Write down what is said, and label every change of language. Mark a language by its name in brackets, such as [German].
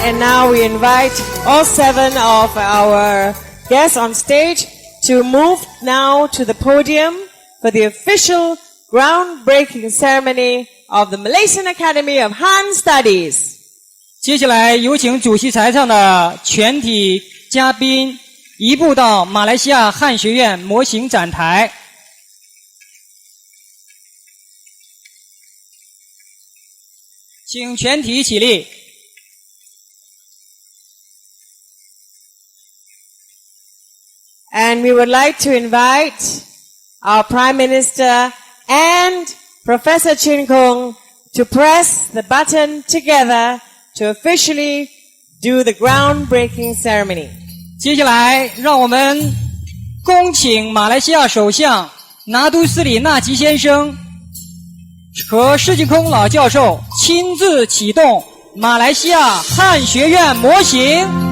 [English] And now we invite all 7 of our guests on stage to move now to the podium for the official groundbreaking ceremony of the Malaysian Academy of Han Studies. [Chinese] 接下来有请主席台上的全体嘉宾移步到马来西亚汉学院模型展台。请全体起立。 [English] And we would like to invite our Prime Minister and Professor Chin Kung to press the button together to officially do the groundbreaking ceremony. [Chinese] 接下来让我们恭请马来西亚首相拿督斯里纳吉先生和释净空老教授亲自启动马来西亚汉学院模型。